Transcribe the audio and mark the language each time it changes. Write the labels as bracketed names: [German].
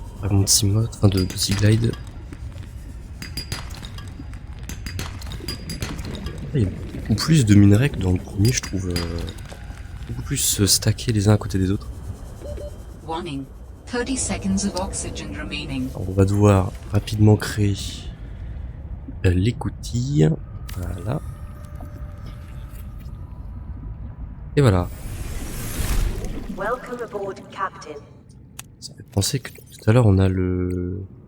[French] Mon petit mode, enfin de petit glide. Il y a beaucoup plus de minerais que dans le premier, je trouve. Beaucoup plus stackés les uns à côté des autres. [English] Warning. 30 seconds of oxygen remaining. [French] Alors, on va devoir rapidement créer l'écoutille. Voilà. Et voilà. [English] Welcome aboard, Captain. [French] Ça fait penser que tout à l'heure on a le...